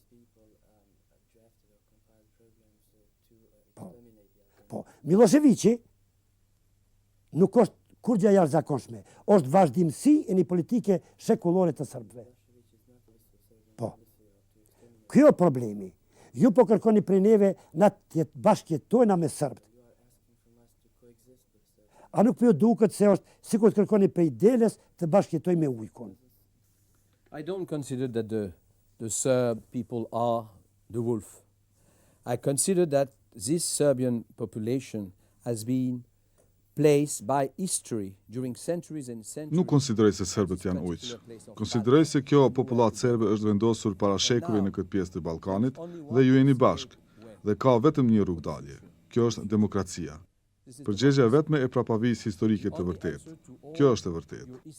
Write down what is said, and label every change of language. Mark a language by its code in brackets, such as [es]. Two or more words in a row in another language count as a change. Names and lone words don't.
[sq] Po, Miloševići nuk është kur gjë jashtëzakonshme, është vazhdimsi e një politike shekullore të serbëve. Po, kjo problemi. Ju po kërkoni prej neve na të bashkëjetojna me serbët. A nuk po ju duket se është sikur të kërkoni prej deles të bashkëjetoj me ujkun? [en] I don't consider that the Serb people are the wolf. I consider that this Serbian population has been placed by history during centuries and centuries. [sq] Nuk konsideroj se serbët janë ujq. Konsideroj se kjo popullat serbe është vendosur para shekujve në këtë pjesë të Ballkanit dhe ju jeni bashkë dhe ka vetëm një rrugdalje. Kjo është demokracia. Përgjegjja vetme e prapavisë historike të vërtetë. Kjo është e vërtetë.